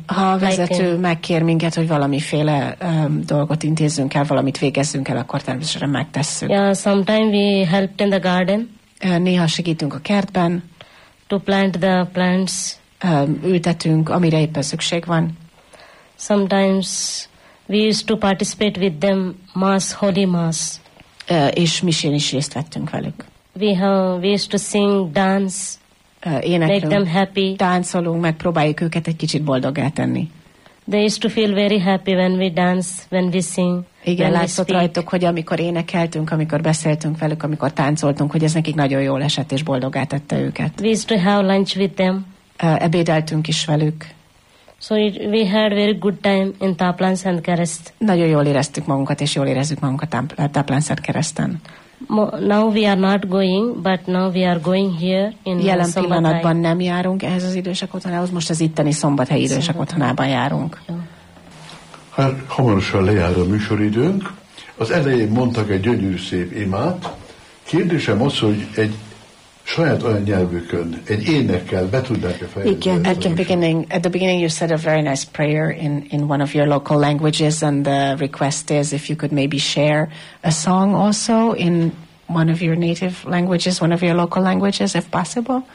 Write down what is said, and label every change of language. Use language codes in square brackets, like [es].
[hu] Ha a vezető like, megkér minket, hogy valamiféle dolgot intézzünk el, valamit végezzünk el, akkor természetesen megtesszük. [en] Yeah, sometime we helped in the garden. [hu] Néha segítünk a kertben. [en] To plant the plants. [hu] Ültetünk, amire éppen szükség van. [en] Sometimes we used to participate with them mass, holy mass. [hu] És misén is részt vettünk velük. [en] We used to sing, dance, make them happy. [hu] Táncolunk, megpróbáljuk őket egy kicsit boldoggá tenni. [en] They used to feel very happy when we dance, when we sing. [hu] Igen, látszott rajtuk, hogy amikor énekeltünk, amikor beszéltünk velük, amikor táncoltunk, hogy ez nekik nagyon jól esett és boldoggá tette őket. [en] We used to have lunch with them. [hu] Ebédeltünk is velük. [en] So we had very good time in Tápláló Szentkereszt. [hu] Nagyon jól éreztük magunkat, és jól érezzük magunkat Tápláló Szentkereszten. [en] Now we are not going, but now we are going here in [hu] the jelen pillanatban nem járunk ehhez az idősek otthonához, most az itteni szombathelyi idősek otthonában járunk. Hát hamarosan lejár a műsoridőnk. Az elején mondtak egy gyönyörű szép imát. Kérdésem az, hogy egy saját olyan nyelvükön, egy énekkel be tudnák-e fejezni? Igen. [en] At the beginning you said a very nice prayer in one of your local languages, and the request is if you could maybe share a song also in one of your native languages, one of your local languages, if possible.